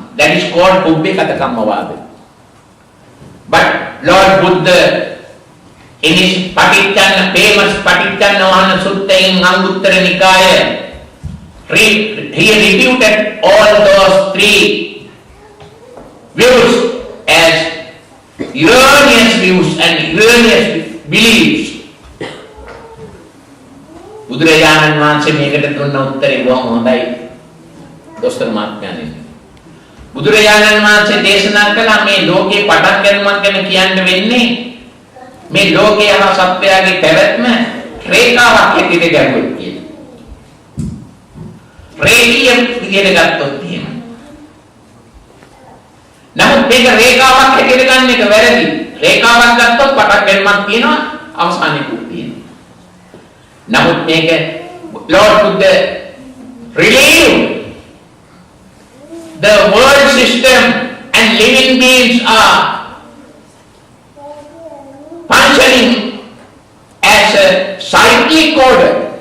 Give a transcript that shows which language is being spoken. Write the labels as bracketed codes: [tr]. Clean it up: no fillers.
[en] That is called Pubbekata Kammavada. But Lord Buddha, in his famous Paticcanavahana Sutta in Anguttara Nikaya, he refuted all those three views as erroneous views and erroneous beliefs. [si] බුදුරජාණන් වහන්සේ මේකට දුන්න උත්තරේ බොහොම හොඳයි. දොස්තර මහත්මයාණන්. බුදුරජාණන් වහන්සේ දේශනා කළා මේ ලෝකේ පටන් ගැනීමක් ගැන කියන්න වෙන්නේ මේ ලෝකයේ හා සත්‍යයේ පැවැත්ම රේඛාවක් හැටියට ගැඹුරුයි කියලා. රේඛීය විදිහට ගත්තොත් එහෙම. නමුත් මේක රේඛාවක් හැටියට ගන්න එක වැරදි. රේඛාවක් ගත්තොත් පටන් ගැනීමක් තියෙනවා අවසානයකුත් තියෙනවා. [id] Namun mereka [en] Lord Buddha relieved the world system and living beings are functioning as a cyclic order.